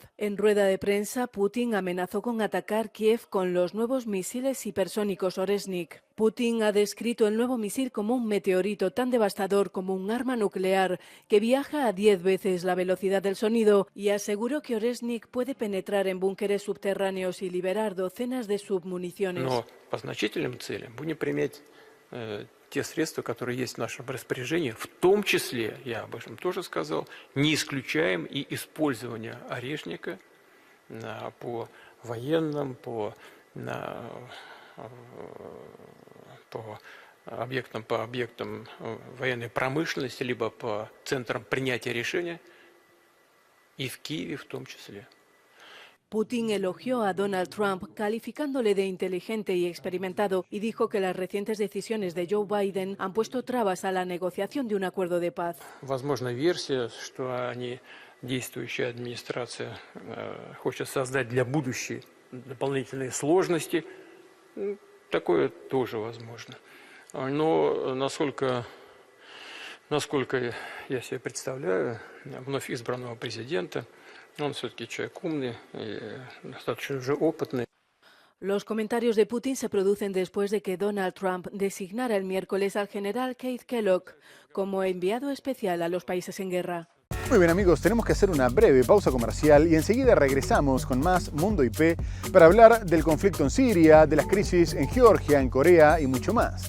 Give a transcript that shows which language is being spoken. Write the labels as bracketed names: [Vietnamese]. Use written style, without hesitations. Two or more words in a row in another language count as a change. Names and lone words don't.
[Spanish] En rueda de prensa, Putin amenazó con atacar Kiev con los nuevos misiles hipersónicos Oreshnik. Putin ha descrito el nuevo misil como un meteorito tan devastador como un arma nuclear que viaja a 10 veces la velocidad del sonido y aseguró que Oreshnik puede penetrar en búnkeres subterráneos y liberar docenas de submuniciones. [Russian] Те средства, которые есть в нашем распоряжении, в том числе, я об этом тоже сказал, не исключаем и использование Орешника по военным, по объектам военной промышленности, либо по центрам принятия решения, и в Киеве в том числе. [Spanish] Putin elogió a Donald Trump, calificándole de inteligente y experimentado, y dijo que las recientes decisiones de Joe Biden han puesto trabas a la negociación de un acuerdo de paz. [Russian] Возможна версия, что действующая администрация хочет создать для будущей дополнительные сложности. Такое тоже возможно. Но насколько я себе представляю, вновь избранного президента, он все-таки человек умный и достаточно уже опытный. [Spanish] Los comentarios de Putin se producen después de que Donald Trump designara el miércoles al general Keith Kellogg como enviado especial a los países en guerra. Muy bien amigos, tenemos que hacer una breve pausa comercial y enseguida regresamos con más Mundo IP para hablar del conflicto en Siria, de las crisis en Georgia, en Corea y mucho más.